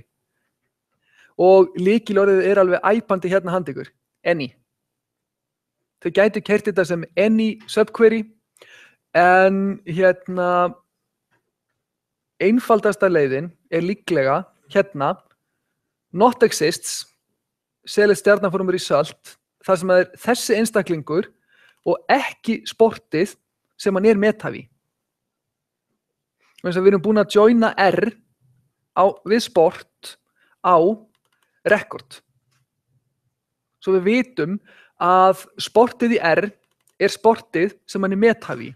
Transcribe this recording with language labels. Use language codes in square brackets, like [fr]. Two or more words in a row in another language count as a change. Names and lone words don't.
[is] Og lykilorðið er alveg æpandi hérna handa ykkur. Any. Þau gætu keyrt þetta sem [en] any subquery [is] en hérna einfaldasta leiðin er líklega hérna [en] not exists, select [is] stjarnanform result, þar sem er þessi einstaklingur og ekki sportið sem hann er methafi. Við erum búin að joina R við sport á record. Svo við vitum að sportið í R er sportið sem hann er methafi.